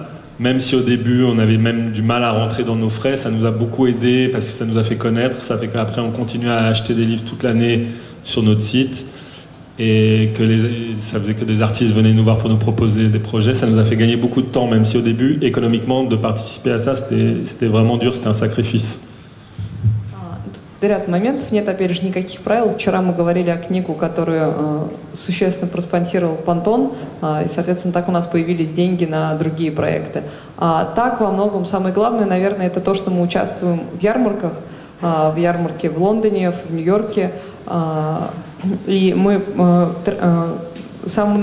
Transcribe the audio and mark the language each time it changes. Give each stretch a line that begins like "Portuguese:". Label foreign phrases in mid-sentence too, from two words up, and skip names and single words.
French: Même si au début on avait même du mal à rentrer dans nos frais, ça nous a beaucoup aidé parce que ça nous a fait connaître. Ça fait qu'après on continue à acheter des livres toute l'année sur notre site, et que ça faisait que des artistes venaient nous voir pour nous proposer des projets. Ça nous a fait gagner beaucoup de temps, même si au début, économiquement, de participer à ça, c'était vraiment dur, c'était un sacrifice.
Russian: Ряд моментов, нет, опять же, никаких правил. Вчера мы говорили о книгу, которую существенно проспонсировал Пантон, и, соответственно, так у нас появились деньги на другие проекты. А так, во многом, самое главное, наверное, это то, что мы участвуем в ярмарках, в ярмарке в Лондоне, в Нью-Йорке, и мы с самого